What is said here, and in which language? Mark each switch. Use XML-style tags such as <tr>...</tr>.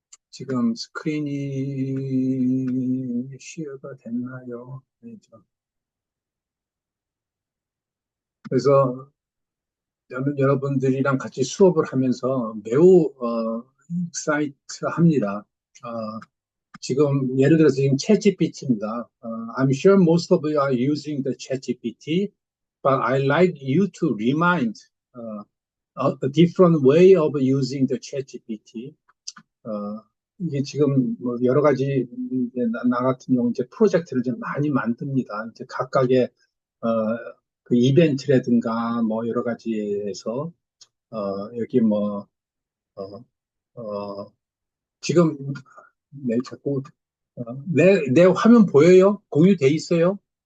<ko>지금 스크린이 쉐어가 됐나요? 네, 그래서 저는 여러분들이랑 같이 수업을 하면서 매우 익사이트합니다. 지금 예를 들어서 지금 챗GPT입니다.</ko> <en>I'm sure most of you are using the ChatGPT, but I like you to remind a different way of using the ChatGPT.</en> <ko>이게 지금 뭐 여러 가지 이제 나 같은 경우 이제 프로젝트를 좀 많이 만듭니다. 이제 각각의 어, 그 이벤트라든가 뭐 여러 가지에서 여기 뭐 어, 어, 지금 네 자꾸 내 화면 보여요? 공유돼 있어요?</ko>